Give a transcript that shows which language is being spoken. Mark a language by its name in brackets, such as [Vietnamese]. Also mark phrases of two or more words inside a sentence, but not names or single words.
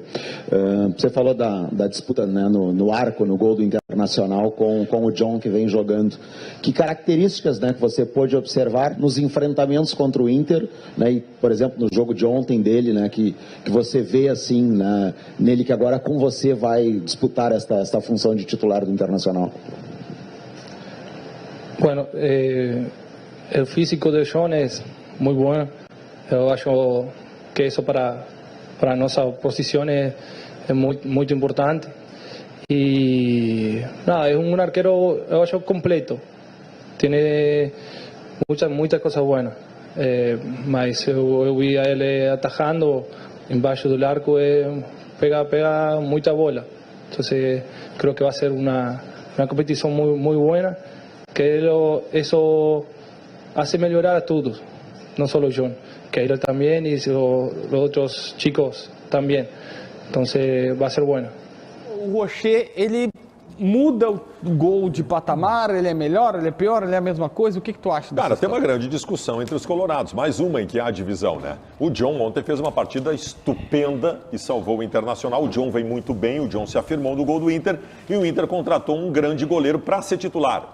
[Portuguese] Você falou da disputa, né, no arco, no gol do Internacional com o John, que vem jogando. Que características, né, que você pôde observar nos enfrentamentos contra o Inter, né, e, por exemplo, no jogo de ontem dele, né, que você vê assim, né, nele, que agora com você vai disputar esta função de titular do Internacional? [Spanish] Bueno, el físico de John es muy bueno. [Portuguese] Eu acho que isso para a nossa posição é muito importante. E nada, é um arqueiro, eu acho, completo. Tem muitas coisas boas. Mas eu vi a ele atajando embaixo do arco, pega muita bola. Então, creo que vai ser uma competição muito boa, que isso hace melhorar a todos, não só o John. [Spanish] Keylor también y los otros chicos también. Entonces va a ser bueno. [Portuguese] O Rocher, ele muda o gol de patamar, ele é melhor, ele é pior, ele é a mesma coisa? O que tu acha? Cara, tem uma grande discussão entre os colorados, mais uma em que há divisão, né? O John ontem fez uma partida estupenda e salvou o Internacional. O John vem muito bem, o John se afirmou no gol do Inter e o Inter contratou um grande goleiro para ser titular.